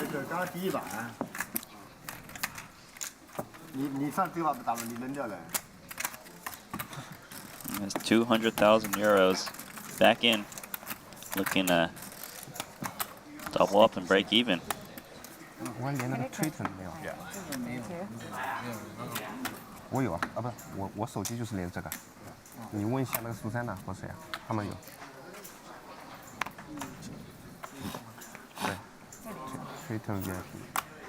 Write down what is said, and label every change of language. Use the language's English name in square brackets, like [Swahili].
[Chinese] 刚刚第一把，你上第一把不打了，你扔掉了。 [English] That's 200,000 euros back in, looking to double up and break even. [Chinese] 我连那个 Triton 没有。我有啊，啊不是，我手机就是连这个。你问一下那个苏珊娜或谁啊，他们有。对，Triton VIP。